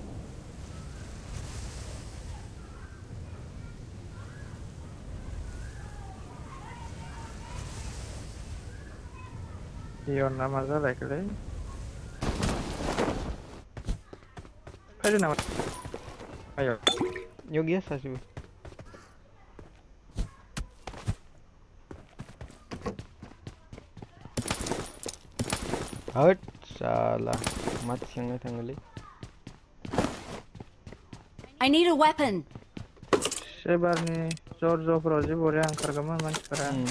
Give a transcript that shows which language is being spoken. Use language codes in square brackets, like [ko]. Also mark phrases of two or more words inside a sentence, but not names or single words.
[brx] इयाव ना मा जालायखोलै फैदो नामा आयौ इयाव गैया सासेबो होद साला मा थिखांनो थाङोलै [en] I need a weapon. [brx] सेबारनि ज'फोराव जि बरिया ओंखारगौमोन मानसिफोरा